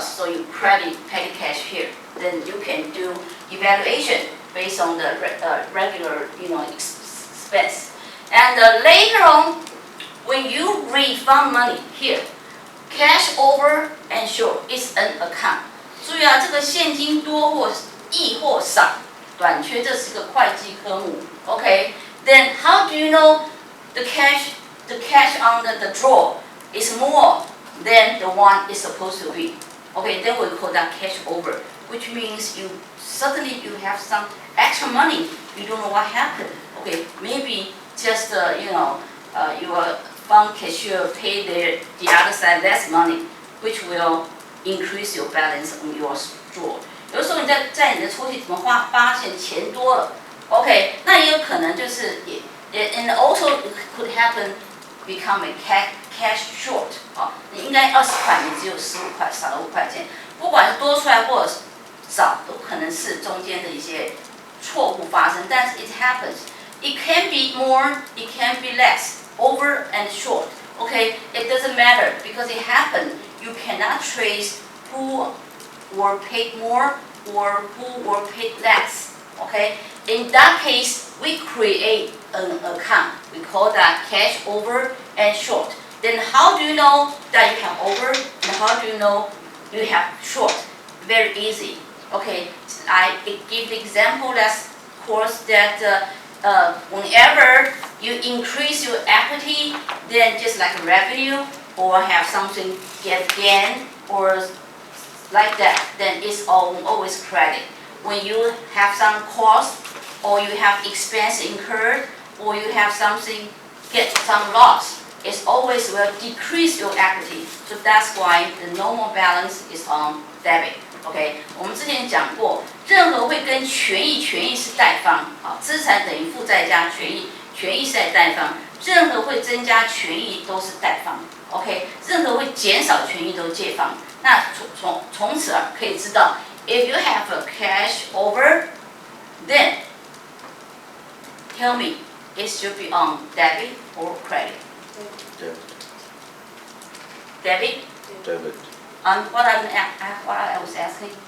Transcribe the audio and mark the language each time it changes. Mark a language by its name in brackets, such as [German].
[English] So you credit petty cash here. Then you can do evaluation based on the regular expense. And later on, when you refund money here, cash over and short is an account. [Chinese] 注意啊，这个现金多或易或少，短缺这是个会计科目。 [English] OK, then how do you know the cash on the drawer is more than the one is supposed to be? Okay, then we call that cash over, which means you have some extra money. You don't know what happened. Okay, maybe just your fund cashier paid the other side less money, which will increase your balance on your drawer. [Chinese] 有的时候你在你的抽屉怎么发现钱多了 ，OK， 那也有可能就是 [English] and also it could happen become a cash short [Chinese] 啊，你应该20块，你只有15块，少了5块钱，不管是多出来或者少，都可能是中间的一些错误发生，但是 [English] it happens. It can be more, it can be less, over and short. Okay, it doesn't matter because it happened. You cannot trace who were paid more or who were paid less. Okay, in that case, we create an account. We call that cash over and short. Then how do you know that you have over and how do you know you have short? Very easy. Okay, I give the example last course that whenever you increase your equity, then just like revenue or have something get gain or like that, then it's always credit. When you have some cost or you have expense incurred or you have something get some loss, it's always will decrease your equity. So that's why the normal balance is on debit. [Chinese] OK， 我们之前讲过，任何会跟权益是贷方，好，资产等于负债加权益是在贷方，任何会增加权益都是贷方 ，OK， 任何会减少权益都是借方。那从此啊可以知道 [English] ，if you have a cash over, then tell me it should be on debit or credit. Debit. Debit. What I was asking.